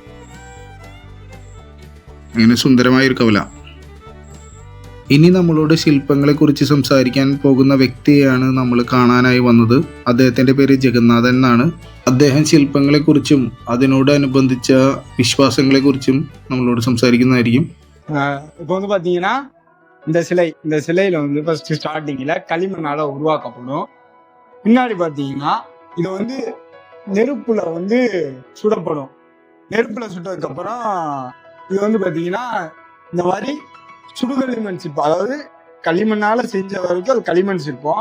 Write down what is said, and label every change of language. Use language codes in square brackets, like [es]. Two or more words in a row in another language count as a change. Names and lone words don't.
[ml] അങ്ങനെ സുന്ദരമായൊരു കവല. ഇനി നമ്മളോട് ശില്പങ്ങളെക്കുറിച്ച് സംസാരിക്കാൻ പോകുന്ന വ്യക്തിയെയാണ് നമ്മൾ കാണാനായി വന്നത്. അദ്ദേഹത്തിൻ്റെ പേര് ജഗന്നാഥൻ എന്നാണ്. അദ്ദേഹം ശില്പങ്ങളെക്കുറിച്ചും അതിനോടനുബന്ധിച്ച വിശ്വാസങ്ങളെക്കുറിച്ചും നമ്മളോട് സംസാരിക്കുന്നതായിരിക്കും. [ta] இப்போ வந்து பாத்தீங்கன்னா இந்த சிலையில வந்து [en] first starting [ta] களிமண்ணால உருவாக்கப்படும். பின்னாடி பாத்தீங்கன்னா இது வந்து நெருப்புல வந்து சுடப்படும். நெருப்புல சுட்டதுக்கு அப்புறம் இது வந்து பாத்தீங்கன்னா இந்த மாதிரி சுடுகளிமண் சிற்பம், அதாவது களிமண்ணால செஞ்ச வரைக்கும் அது களிமண் சிற்பம்.